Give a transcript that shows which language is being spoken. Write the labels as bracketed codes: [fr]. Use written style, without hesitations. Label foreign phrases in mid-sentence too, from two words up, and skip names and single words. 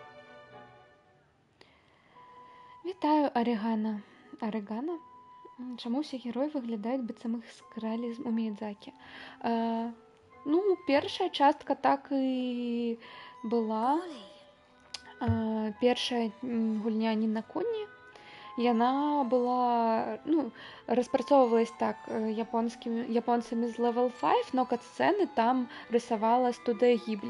[uk] Вітаю, Орегана. Орегана? Чому всі герої виглядають, быццам їх скралі у Міядзакі? [be] Ну, першая частка так і была. Першая гульня «Не на коні». Яна была, ну, распрацоўвалась так японцамі з Level 5, но кат-сцэны там рысавала студыя Гіблі.